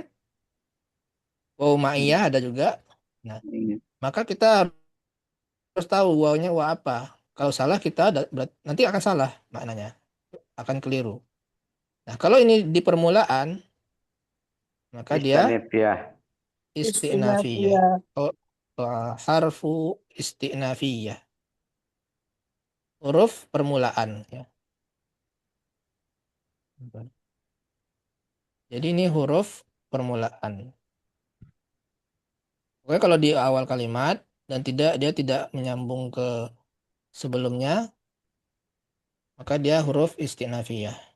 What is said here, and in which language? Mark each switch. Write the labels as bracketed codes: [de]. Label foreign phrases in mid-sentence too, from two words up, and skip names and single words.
[ar] Waw ma'iyah [id] ada juga. Nah, maka kita harus tahu wawnya wa apa. Kalau salah kita nanti akan salah maknanya, akan keliru. Nah, kalau ini di permulaan, maka dia Istanifiyah. isti'nafiyah. Istinafiyah. [ar] Oh, harfu isti'nafiyah. [id] Huruf permulaan ya. Jadi ini huruf permulaan. Oke, kalau di awal kalimat dan dia tidak menyambung ke sebelumnya, maka dia huruf isti'nafiyah.